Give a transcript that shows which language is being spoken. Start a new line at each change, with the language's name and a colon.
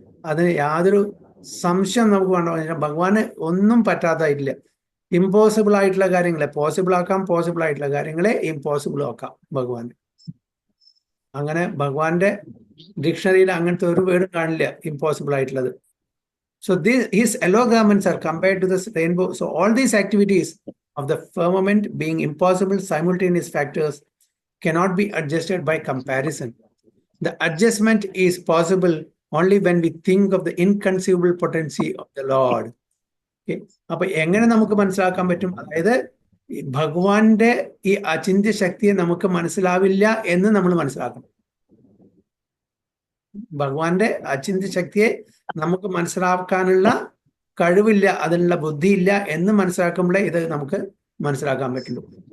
Malayalam: അതിന് യാതൊരു സംശയം നമുക്ക് വേണ്ട. ഭഗവാന് ഒന്നും പറ്റാതായിട്ടില്ല. ഇമ്പോസിബിൾ ആയിട്ടുള്ള കാര്യങ്ങളെ പോസിബിൾ ആക്കാം, പോസിബിൾ ആയിട്ടുള്ള കാര്യങ്ങളെ ഇമ്പോസിബിൾ ആക്കാം ഭഗവാന്. അങ്ങനെ ഭഗവാന്റെ ഡിക്ഷണറിയിൽ അങ്ങനത്തെ ഒരു വേർഡ് കാണില്ല ഇമ്പോസിബിൾ ആയിട്ടുള്ളത്.
English: So his yellow garments are compared to the rainbow. So all these activities of the firmament being impossible simultaneous factors cannot be adjusted by comparison. The adjustment is possible only when we think of the inconceivable potency of the Lord. Okay.
Malayalam: അപ്പൊ എങ്ങനെ നമുക്ക് മനസ്സിലാക്കാൻ പറ്റും? അതായത് ഭഗവാന്റെ ഈ അചിന്ത്യ ശക്തിയെ നമുക്ക് മനസ്സിലാവില്ല എന്ന് നമ്മൾ മനസ്സിലാക്കണം. ഭഗവാന്റെ അചിന്ത്യ ശക്തിയെ നമുക്ക് മനസ്സിലാക്കാനുള്ള കഴിവില്ല, അതിനുള്ള ബുദ്ധിയില്ല എന്ന് മനസ്സിലാക്കുമ്പോഴേ ഇത് നമുക്ക് മനസ്സിലാക്കാൻ പറ്റുള്ളൂ.